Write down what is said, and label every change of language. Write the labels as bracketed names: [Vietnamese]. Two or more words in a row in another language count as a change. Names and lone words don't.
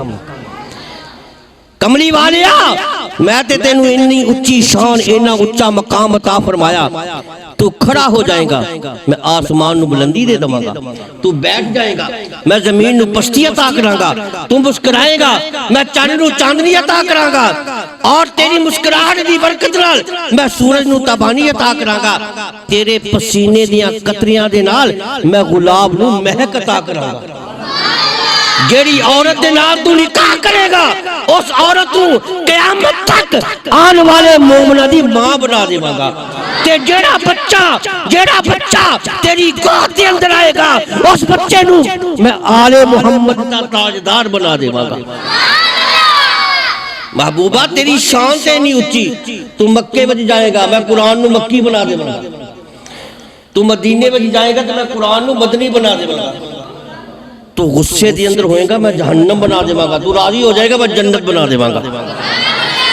[Punjabi] کملی والیا میں تے تینوں اتنی اچھی شان اینا اچھا مقام عطا فرمایا، تو کھڑا ہو جائے گا میں آسمان نو بلندی دے دوں گا، تو بیٹھ جائے گا میں زمین نو پستی عطا کراں گا، تو مسکرائے گا میں چاند نو چاندنی عطا کراں گا، اور تیری مسکراہٹ دی برکت نال میں سورج نو تابانی عطا کراں گا، تیرے پسینے دیاں قطریاں دے نال میں گلاب نو مہک عطا کراں گا۔ جیڑی عورت دے نال تو نکاح کرے گا اس عورت کو قیامت تک آن والے مومنہ دی ماں بنا دے گا، تے جیڑا بچہ تیری گود دے اندر آئے گا اس بچے نو میں آل محمد دا تاجدار بنا دے گا۔ محبوبہ تیری شان سے نہیں اچھی، تو مکے وچ جائے گا میں قرآن نو مکی بنا دے گا، تو مدینے وچ جائے گا تو میں قرآن نو مدنی بنا دے گا، تو غصے دے اندر ہوئے گا میں جہنم بنا دے گا، تو راضی ہو جائے گا میں جنت بنا دے گا۔